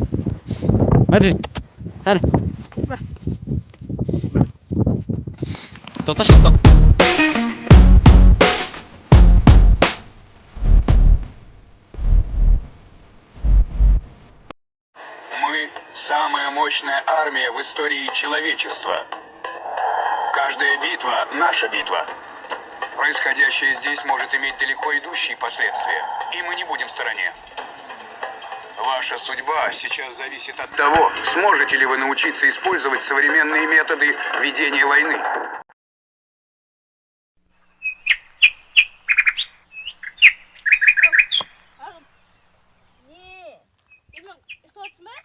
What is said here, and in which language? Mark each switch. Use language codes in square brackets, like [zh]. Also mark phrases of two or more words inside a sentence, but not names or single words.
[tr] Hadi. Hadi. [ru] Мы самая мощная армия в истории человечества. Каждая битва – наша битва. Происходящее здесь может иметь далеко идущие последствия, и мы не будем в стороне. Ваша судьба сейчас зависит от того, сможете ли вы научиться использовать современные методы ведения войны. [kk] Арғын, не? Емін, ұйықтаватсың ба?